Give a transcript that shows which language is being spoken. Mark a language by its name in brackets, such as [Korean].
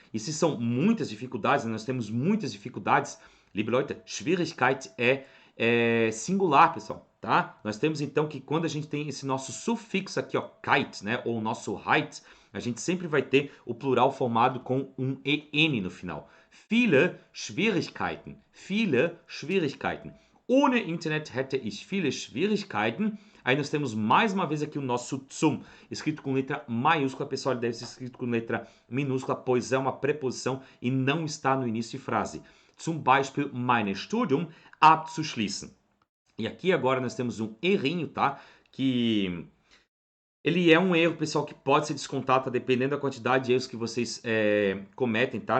[Portuguese] E se são muitas dificuldades, nós temos muitas dificuldades, [German] liebe Leute, [Portuguese] Schwierigkeit é singular, pessoal, tá? Nós temos então que quando a gente tem esse nosso sufixo aqui, ó, kite, né, ou nosso height, a gente sempre vai ter o plural formado com um en no final. [German] Viele Schwierigkeiten. Ohne Internet hätte ich viele Schwierigkeiten. [Portuguese] Aí nós temos mais uma vez aqui o nosso zum, escrito com letra maiúscula. Pessoal, ele deve ser escrito com letra minúscula, pois é uma preposição e não está no início de frase. [German] Zum Beispiel, mein Studium abzuschließen. [Portuguese] E aqui agora nós temos um errinho, tá? Que ele é um erro, pessoal, que pode ser descontado, tá? Dependendo da quantidade de erros que vocês cometem, tá?